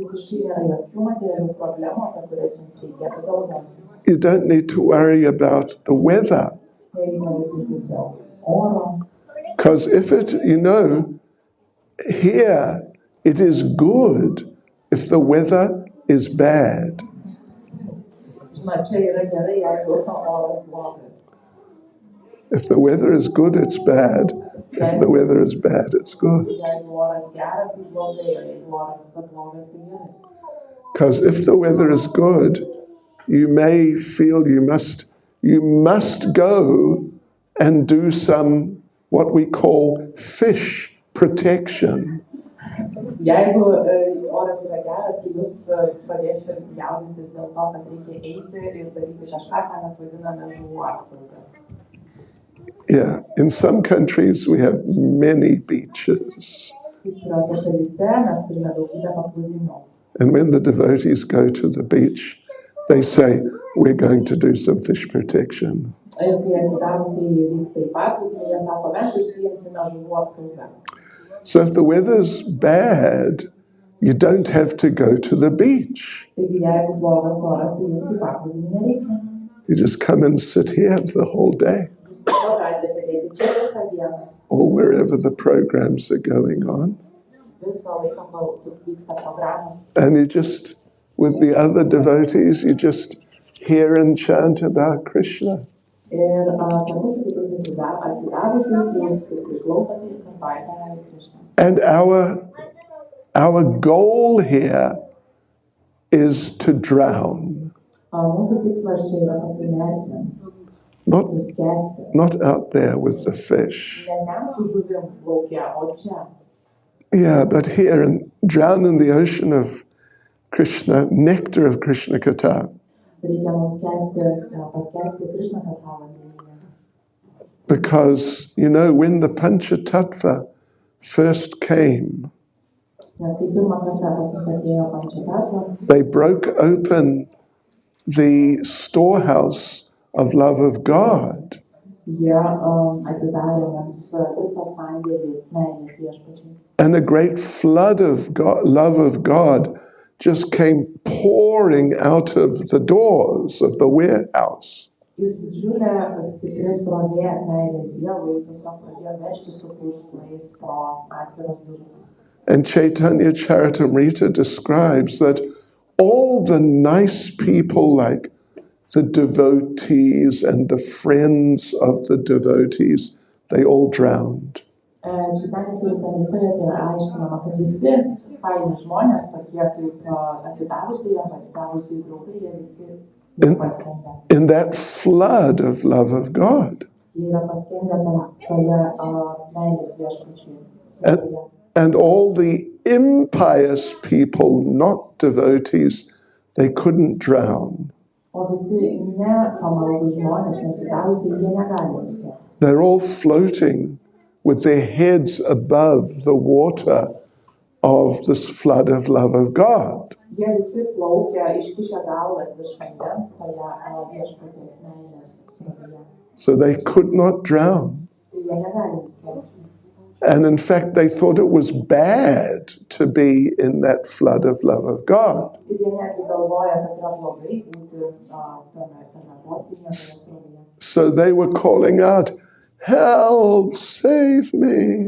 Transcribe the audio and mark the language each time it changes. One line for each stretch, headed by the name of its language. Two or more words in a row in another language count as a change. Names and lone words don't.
English: You don't need to worry about the weather. Because if it, here it is good if the weather is bad.
Lithuanian: Žinot, čia yra gerai, jeigu oras blogas.
English: If the weather is good, it's bad. If the weather is bad, it's good.
Lithuanian: Jeigu oras geras, tai blogai, o jeigu oras blogas, tai gerai.
English: Because if the weather is good, you may feel you must go and do some what we call fish protection.
Lithuanian: Jeigu oras yra geras, tai jūs pradėsite jaudintis dėl to, kad reikia eiti ir daryti kažką, ką mes vadiname žuvų apsaugą.
English: Yeah, in some countries we have many beaches.
Lithuanian: Kai kuriuose šalyse mes turime daugybę paplūdimių.
English: And when the devotees go to the beach, they say, we're going to do some fish protection.
Lithuanian: Ir kai atsidavusiai vyksta į paplūdimį, jie sako, mes užsiimsime žuvų apsaugą.
English: So if the weather's bad, you don't have to go to the beach.
Lithuanian: Taigi jeigu blogas oras, tai jums į paplūdimį nereikia.
English: You just come and sit here the whole day,
Lithuanian: Jūs tiesiog galite sėdėti čia visą dieną.
English: or wherever the programs are going on.
Lithuanian: Visą laiką, kol vyksta programos.
English: And you just, with the other devotees, you just hear and chant about Krishna.
Lithuanian: Ir kartu su kitais atsidavusiais jūs priklausote ir sambaite Hare Krishna.
English: And our goal here is to drown,
Lithuanian: Mūsų tikslas čia yra pasinerti,
English: not
Lithuanian: nuskęsti.
English: not out there with the fish.
Lithuanian: Ne ten su žuvim lauke, o čia.
English: Yeah, but here and drown in the ocean of Krishna, nectar of Krishna Katha.
Lithuanian: Reikia mums paskęsti Krishna katą vandenyje.
English: Because, you know, when the Panchatattva first came,
Lithuanian: Nes kai pirmą kartą pas mus atėjo Pančatattva,
English: they broke open the storehouse of love of God.
Lithuanian: jie atidarė mums visą sandėlį meilės viešpačiui.
English: And a great flood of God, love of God just came pouring out of the doors of the warehouse.
Lithuanian: Ir didžiulė stipri srovė meilės Dievui tiesiog pradėjo veržtis su purslais pro atviras duris.
English: And Chaitanya Charitamrita describes that all the nice people, like the devotees and the friends of the devotees, they all drowned.
Lithuanian: Chaitanya Charitamritoje tai yra aiškinama, kad visi faini žmonės, tokie kaip atsidavusiai draugai, jie visi yra paskendę.
English: In that flood of love of God.
Lithuanian: Jie yra paskendę toje meilės viešpačiui srovėje.
English: And all the impious people, not devotees, they couldn't drown.
Lithuanian: O visi nepamaldūs žmonės, neatsidavusiai, jie negali nuskęsti.
English: They're all floating with their heads above the water of this flood of love of God.
Lithuanian: Jie visi plaukia, iškišę galvas virš vandens toje viešpaties meilės srovėje.
English: So they could not drown.
Lithuanian: Tai jie negali nuskęsti.
English: And in fact, they thought it was bad to be in that flood of love of God.
Lithuanian: Ir jie netgi galvoja, kad yra blogai būti tame potvynyje, toje srovėje.
English: So they were calling out, help, save me.